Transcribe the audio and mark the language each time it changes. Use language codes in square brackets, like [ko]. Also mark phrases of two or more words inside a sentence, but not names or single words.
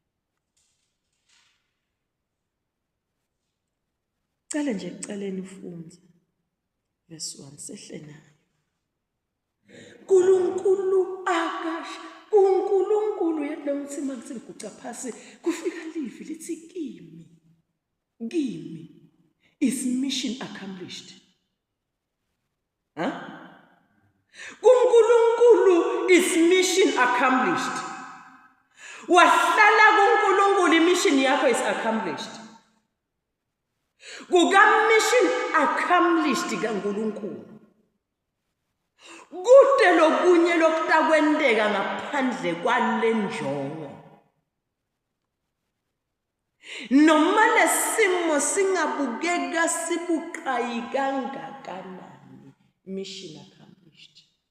[ss] Cale nje ekucaleni ufunze. Verse 1 sehle nayo. Nkulunkulu akasha. uNkulunkulu yadla ukuthi makuthi ngiguca phasi kufika livi lithi kimi [en] is mission accomplished. kuNkulunkulu is mission accomplished. [ss] Wahlala kuNkulunkulu imission yakho [en] is accomplished. [ss] Kuka [en] mission accomplished [ss] kaNkulunkulu. Kude lokunye lokutakwenteka ngaphandle kwale njongo. Noma lesimo singabukeka sibuqhayi kangakanani, [en] mission accomplished.